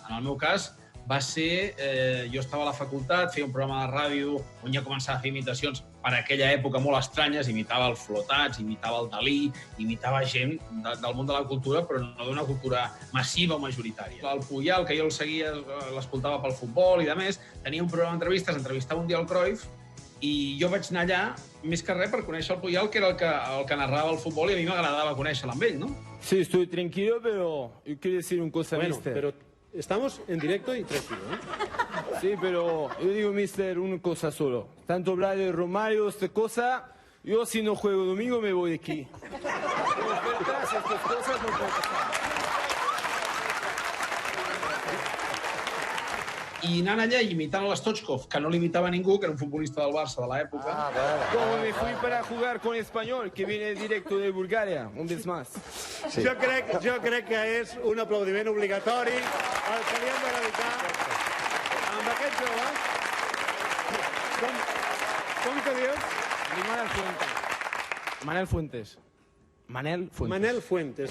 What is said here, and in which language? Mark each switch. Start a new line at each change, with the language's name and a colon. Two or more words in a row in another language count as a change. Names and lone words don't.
Catalan: En el meu cas va ser, jo estava a la facultat, feia un programa de ràdio on ja començava a fer imitacions per aquella època molt estranyes, imitava el Flotats, imitava el Dalí, imitava gent del món de la cultura, però no d'una cultura massiva o majoritària. El Puyal, que jo el seguia, l'escoltava pel futbol i de més, tenia un programa d'entrevistes, entrevistava un dia el Cruyff, i jo vaig anar allà, més que res, per conèixer el Puyal, que era el que narrava el futbol, i a mi m'agradava conèixer-lo amb ell, ¿no?
Spanish: Sí, estoy tranquilo, pero yo quiero decir una cosa, mister. Pero estamos en directo y tranquilo, ¿eh? Sí, pero yo digo, mister, una cosa solo. Tanto hablar de Romario, esta cosa, yo si no juego domingo me voy de aquí. Estas cosas no pueden pasar.
Catalan: I anant allà i imitant l'Stoichkov, que no l'imitava ningú, que era un futbolista del Barça de l'època.
Spanish: Como me fui para jugar con Español, que viene directo de Bulgaria, un vez más. Sí.
Catalan: Jo crec que és un aplaudiment obligatori al que li hem de dedicar amb aquests joves. Com que dius? Manel Fuentes. Manel Fuentes. Manel Fuentes.